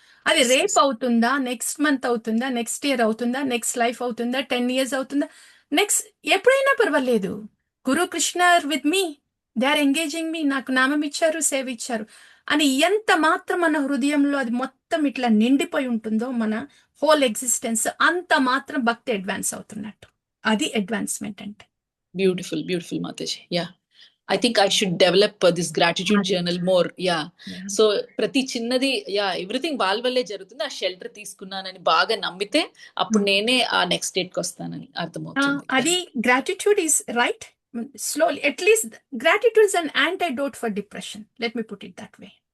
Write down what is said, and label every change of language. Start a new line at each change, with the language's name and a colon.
Telugu: అది రేపు అవుతుందా, నెక్స్ట్ మంత్ అవుతుందా, నెక్స్ట్ ఇయర్ అవుతుందా, నెక్స్ట్ లైఫ్ అవుతుందా, 10 years అవుతుందా, నెక్స్ట్ ఎప్పుడైనా పర్వాలేదు, Gurukrishna
English: with me, they are engaging me,
Telugu: నాకు నామం ఇచ్చారు, సేవ ఇచ్చారు అని ఎంత మాత్రం మన హృదయంలో అది మొత్తం ఇట్లా నిండిపోయి ఉంటుందో మన హోల్ ఎగ్జిస్టెన్స్, అంత మాత్రం భక్తి అడ్వాన్స్ అవుతున్నట్టు. అది అడ్వాన్స్మెంట్ అంటే. Beautiful Mataji.
English: Yeah, I think I should develop this gratitude journal more. Yeah.
Telugu: So ప్రతి చిన్నది ఎవ్రీథింగ్ వాళ్ళ వల్లే జరుగుతుంది, ఆ షెల్టర్ తీసుకున్నానని బాగా నమ్మితే అప్పుడు నేనే ఆ నెక్స్ట్ స్టేట్ కి వస్తానని అర్థమవుతుంది.
English: అది gratitude is right. Slowly, at least gratitude is an antidote for depression. Let me put it that way.